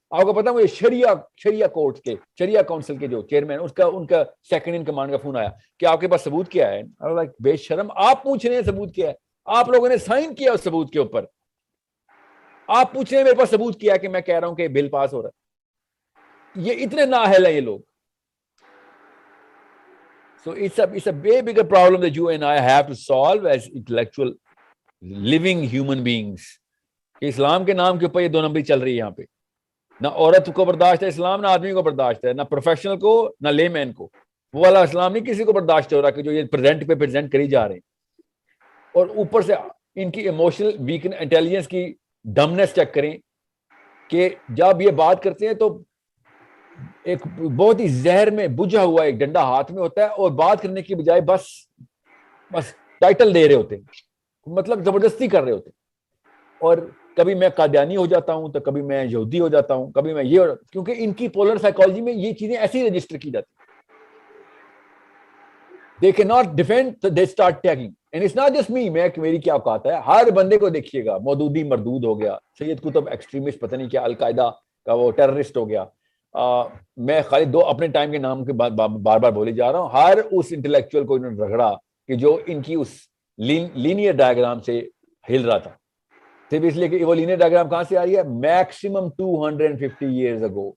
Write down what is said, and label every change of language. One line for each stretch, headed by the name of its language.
Urdu: آپ کو پتا مجھے شریعہ کورٹ کے, شریعہ کونسل کے جو چیئرمین, ان کا سیکنڈ ان کمانڈ کا فون آیا کہ آپ کے پاس ثبوت کیا ہے. بے شرم, آپ پوچھ رہے ہیں ثبوت کیا ہے, آپ لوگوں نے سائن کیا اس ثبوت کے اوپر, آپ پوچھ رہے ہیں میرے پاس ثبوت کیا ہے کہ میں کہہ رہا ہوں کہ بل پاس ہو رہا ہے. یہ اتنے نااہل ہیں یہ لوگ.
English: So it's a way bigger problem that you and I have to solve as intellectual living human beings.
Urdu: کہ اسلام کے نام کے اوپر یہ 2 نمبری چل رہی ہے یہاں پہ. نہ عورت کو برداشت ہے اسلام, نہ آدمی کو برداشت ہے, نہ پروفیشنل کو نہ لے مین کو. وہ والا اسلام نہیں کسی کو برداشت ہو رہا کہ جو یہ پریزنٹ کری جا رہے ہیں. اور اوپر سے ان کی ایموشنل ویک انٹیلیجنس کی ڈمنس چیک کریں کہ جب یہ بات کرتے ہیں تو ایک بہت ہی زہر میں بجھا ہوا ایک ڈنڈا ہاتھ میں ہوتا ہے, اور بات کرنے کی بجائے بس ٹائٹل دے رہے ہوتے ہیں, مطلب زبردستی کر رہے ہوتے ہیں. اور کبھی میں قادیانی ہو جاتا ہوں تو کبھی میں یہودی ہو جاتا ہوں, کبھی میں یہ, کیونکہ ان کی پولر سائیکالوجی میں یہ چیزیں ایسی رجسٹر کی جاتی ہیں.
English: They cannot defend, so they start tagging. And it's not just me,
Urdu: میری کیا اوقات ہے, ہر بندے کو دیکھیے گا. مودودی مردود ہو گیا, سید قطب ایکسٹریمسٹ پتہ نہیں کیا, القاعدہ کا وہ ٹیررسٹ ہو گیا. میں خالی 2 اپنے ٹائم کے نام کے بار بار بولے جا رہا ہوں. ہر اس انٹلیکچوئل کو انہوں نے رگڑا کہ جو ان کی اس لینئر ڈائیگرام سے ہل رہا تھا, صرف اس لیے کہ وہ لینئر ڈائیگرام کہاں سے آ رہی ہے, میکسیمم 250
English: years ago.